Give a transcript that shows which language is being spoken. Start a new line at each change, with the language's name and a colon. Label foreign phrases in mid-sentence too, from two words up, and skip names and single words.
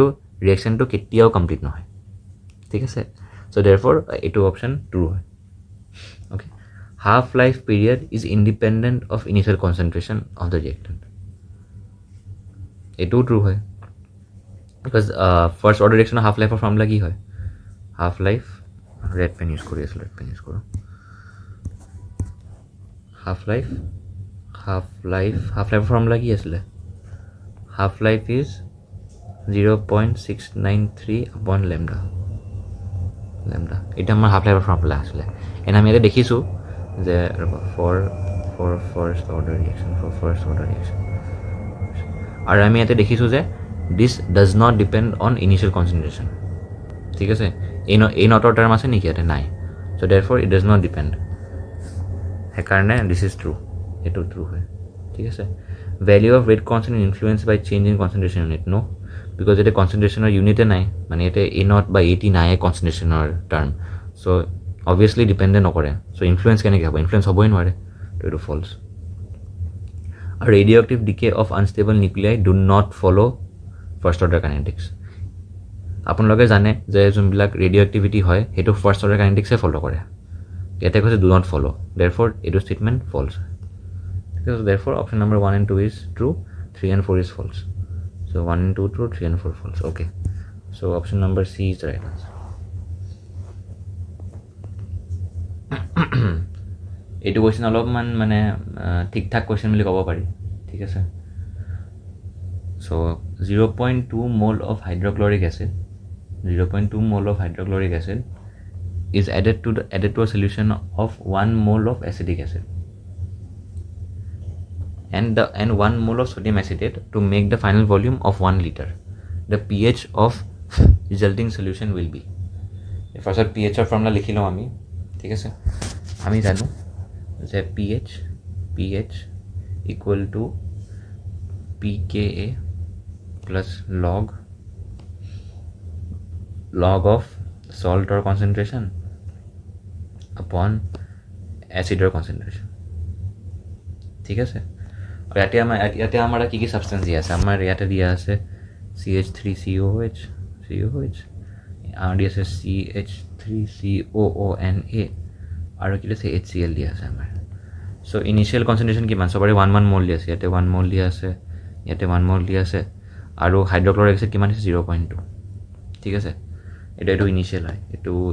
Assamese: ৰিয়েকশ্যনটো কেতিয়াও কমপ্লিট নহয় ঠিক আছে
English: so therefore
Assamese: এইটো অপশ্যন ট্ৰু হয়
English: okay half life period is independent of initial concentration of the reactant
Assamese: এইটোও ট্ৰু হয়
English: because first order reaction half life formula
Assamese: কি হয়
English: half life red pen use
Assamese: কৰোঁ
English: half life formula
Assamese: কি আছিলে
English: half life is 0.693 upon lambda
Assamese: এটা আমাৰ
English: half life formula
Assamese: আছিলে এনে আমি ইয়াতে দেখিছোঁ যে
English: for first order reaction
Assamese: আৰু আমি ইয়াতে দেখিছোঁ যে
English: this does not depend on initial concentration
Assamese: ঠিক আছে এই
English: not term
Assamese: আছে নেকি ইয়াতে নাই
English: so therefore it does not depend
Assamese: সেইকাৰণে
English: this is true
Assamese: এইটো ট্ৰু হয় ঠিক আছে
English: value of rate constant influence by change in concentration unit no because
Assamese: এতিয়া
English: concentration unit
Assamese: নাই মানে এতিয়া
English: A not
Assamese: বা এটি নাই
English: concentration term so obviously dependent
Assamese: নকৰে চ' ইনফ্লুৱেঞ্চ কেনেকৈ হ'ব ইনফ্লুৱেঞ্চ হ'বই নোৱাৰে তো এইটো ফল্ছ আৰু
English: radioactive decay of unstable nuclei do not follow first order kinetics
Assamese: আপোনালোকে জানে যে যোনবিলাক
English: radio activity
Assamese: হয় সেইটো
English: first order kinetics follow'
Assamese: কৰে ইয়াতে কৈছে
English: do not follow therefore
Assamese: এইটো
English: statement false
Assamese: ঠিক আছে
English: therefore option number 1 and 2 is true 3 and 4 is false so 1 and 2 true 3 and 4 false okay so option number C is right answer
Assamese: এইটো কুৱেশ্যন অলপমান মানে ঠিক ঠাক কুৱেশ্যন বুলি ক'ব পাৰি ঠিক আছে চ'
English: 0.2 mole of hydrochloric acid 0.2 mole of hydrochloric acid is added to a solution of 1 mole of acetic acid and 1 mole of sodium acetate to make the final volume of 1 liter. The pH of resulting solution will be first pH of formula
Assamese: লিখি ল আমি ঠিক আছে আমি জানো যে
English: pH equal to pKa plus log of salt or concentration
Assamese: upon acid or concentration ঠিক আছে আৰু ইয়াতে আমাৰ কি কি সাবষ্টেন্স দিয়া আছে আমাৰ ইয়াতে দিয়া আছে CH3COOH আৰু দিয়া আছে CH3COONA আৰু কি আছে HCl দিয়া আছে আমাৰ চ'
English: initial concentration
Assamese: কিমান সবৰে 1 mole দিয়া আছে ইয়াতে 1 mole দিয়া আছে ইয়াতে 1 mole দিয়া আছে আৰু হাইড্ৰক্লৰিক এচিড কিমান আছে 0.2 ঠিক আছে এইটো ইনিচিয়েল হয় এইটো